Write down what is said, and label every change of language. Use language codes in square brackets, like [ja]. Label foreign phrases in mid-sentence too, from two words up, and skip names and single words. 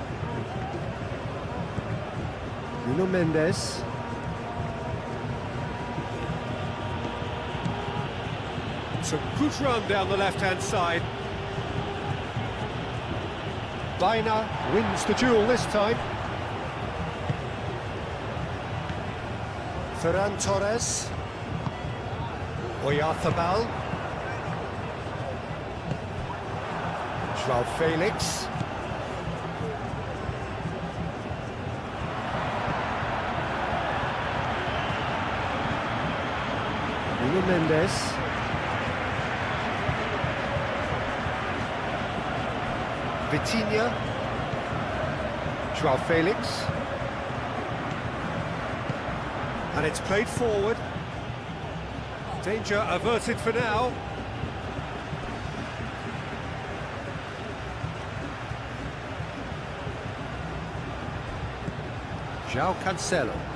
[en] Nuno Mendes. It's a good run down the left-hand side. Baina wins the duel this time. Ferran Torres. Oyarzabal. João Felix. Nuno Mendes. Vitinha. João Felix. And it's played forward. Danger averted for now. João Cancelo.